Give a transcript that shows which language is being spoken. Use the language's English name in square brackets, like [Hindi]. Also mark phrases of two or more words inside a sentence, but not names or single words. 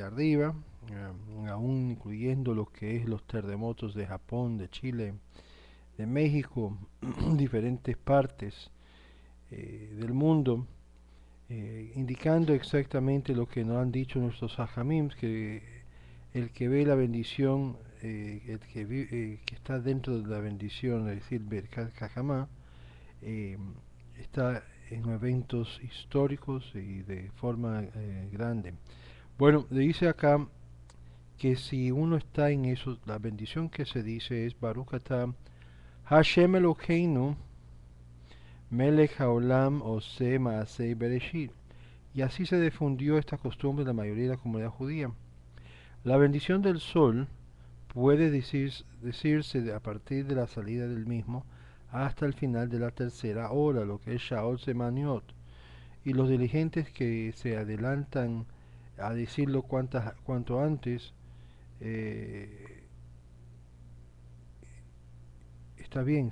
[Spanish] arriba, aún incluyendo lo que es los terremotos de Japón, de Chile, de México, diferentes partes del mundo, indicando exactamente lo que nos han dicho nuestros hajamim, que el que ve la bendición, que está dentro de la bendición, es decir, [Hebrew] ברכת החמה, [Spanish] eh, está en eventos históricos y de forma grande. Bueno, le dice acá que si uno está en eso, la bendición que se dice es [Hebrew] ברוך אתה השם אלוהינו מלך העולם עושה מעשה בראשית. [Spanish] Y así se difundió esta costumbre en la mayoría de la comunidad judía. La bendición del sol puede decirse a partir de la salida del mismo hasta el final de la tercera hora, lo que es [Hebrew] שעות זמניות. [Spanish] Y los diligentes que se adelantan a decirlo cuanto antes, está bien.